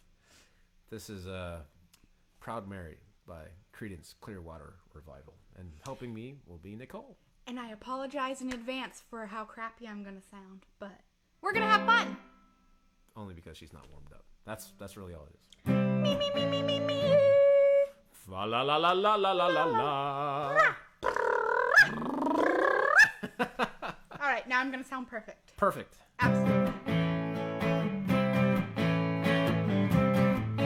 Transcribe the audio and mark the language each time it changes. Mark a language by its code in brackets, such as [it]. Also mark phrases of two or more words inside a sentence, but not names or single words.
[en] This is "Proud Mary" by Creedence Clearwater Revival, and helping me will be Nicole. And I apologize in advance for how crappy I'm gonna sound, but we're gonna have fun. Only because she's not warmed up. That's really all it is. Me, me, me, me, me, me. Fa la la la la la la la la. All right, now I'm gonna sound perfect. Perfect. Absolutely.